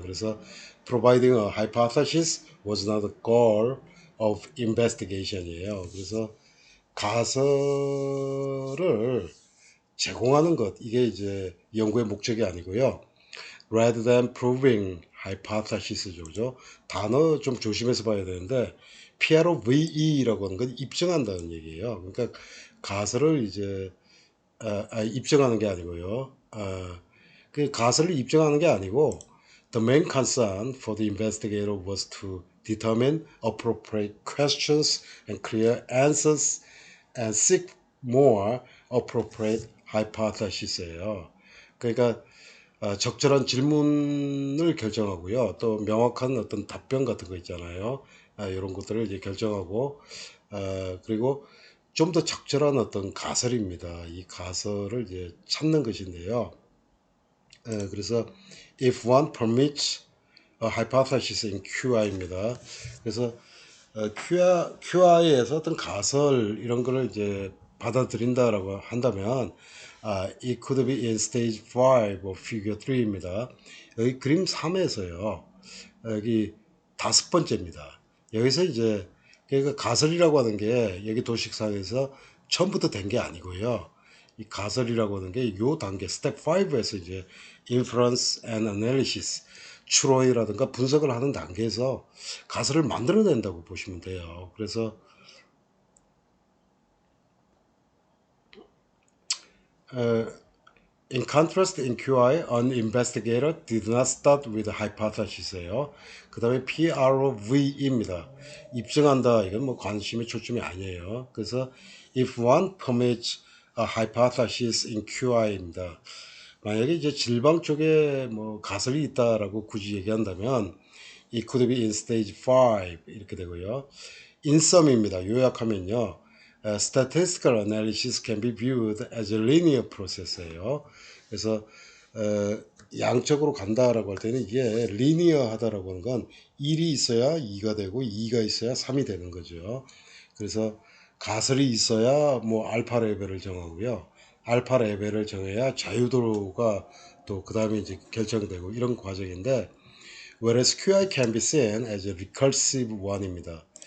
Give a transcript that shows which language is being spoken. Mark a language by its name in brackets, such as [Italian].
[English] 그래서 providing a hypothesis was not the goal of investigation이에요. [Korean] 그래서 가설을 제공하는 것 이게 이제 연구의 목적이 아니고요. [English] rather than proving hypothesis죠. [Korean] 그죠? 단어 좀 조심해서 봐야 되는데 PROVE라고 하는 건 입증한다는 얘기예요. 그러니까 가설을 이제 입증하는 게 아니고요. 그 가설을 입증하는 게 아니고 [English] the main concern for the investigator was to determine appropriate questions and clear answers and seek more appropriate hypothesis예요. [Korean] 그러니까 적절한 질문을 결정하고요. 또 명확한 어떤 답변 같은 거 있잖아요. 이런 것들을 이제 결정하고 그리고 좀 더 적절한 어떤 가설입니다. 이 가설을 이제 찾는 것인데요. [English] 그래서 if one permits a hypothesis in QI입니다. [Korean] 그래서 QI에서 어떤 가설 이런 거를 이제 받아들인다라고 한다면 [English] it could be in stage 5 or figure 3 [Korean] 입니다. 여기 그림 3에서요. 여기 다섯 번째입니다. 여기서 이제 그러니까 가설이라고 하는 게 여기 도식상에서 처음부터 된 게 아니고요. 이 가설이라고 하는 게 요 단계 스텝 5에서 이제 [English] inference and analysis [Korean] 추론이라든가 분석을 하는 단계에서 가설을 만들어낸다고 보시면 돼요. [English] 그래서 in contrast, in QI, an investigator did not start with a hypothesis예요. [Korean] 그 다음에 PROV입니다. 입증한다. 이건 뭐 관심의 초점이 아니에요. [English] 그래서 if one permits a hypothesis in QI입니다. [Korean] 만약에 이제 질방 쪽에 뭐 가설이 있다라고 굳이 얘기한다면 [English] it could be in stage 5 [Korean] 이렇게 되고요. [English] in sum [Korean] 입니다. 요약하면요. [English] statistical analysis can be viewed as a linear process예요. [Korean] 그래서 양적으로 간다라고 할 때는 이게 리니어하다라고 하는 건 1이 있어야 2가 되고 2가 있어야 3이 되는 거죠. 그래서 가설이 있어야 뭐 알파 레벨을 정하고요. 알파 레벨을 정해야 자유도가 또 그 다음에 이제 결정되고 이런 과정인데 [English] whereas QI can be seen as a recursive one [Korean] 입니다.